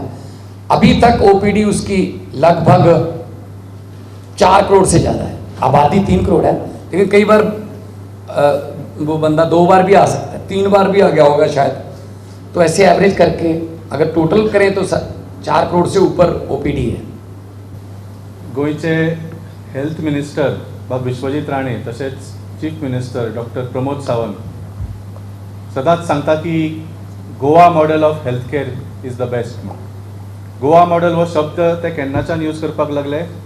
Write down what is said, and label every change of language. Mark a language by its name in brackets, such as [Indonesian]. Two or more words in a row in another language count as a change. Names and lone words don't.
[Hindi] अभी तक ओपीडी उसकी लगभग 4 करोड़ से ज़्यादा है, आबादी 3 करोड़ है, लेकिन कई बार वो बंदा 2 बार भी आ सकता है, 3 बार भी आ गया होगा शायद। तो ऐसे एवरेज करके अगर टोटल करें तो 4 करोड़ से ऊपर ओपीडी है। [Konkani] गोयचे [English] health minister [Konkani] बाब विश्वजीत राणे तसेच [English] chief minister [Konkani] डॉक्टर प्रमोद सावंत सदांच सांगता की [English] Goa model of health care is the best. [Konkani] गोवा मॉडेल हो शब्द ते केन्नाच्यान यूज करपाक लागले.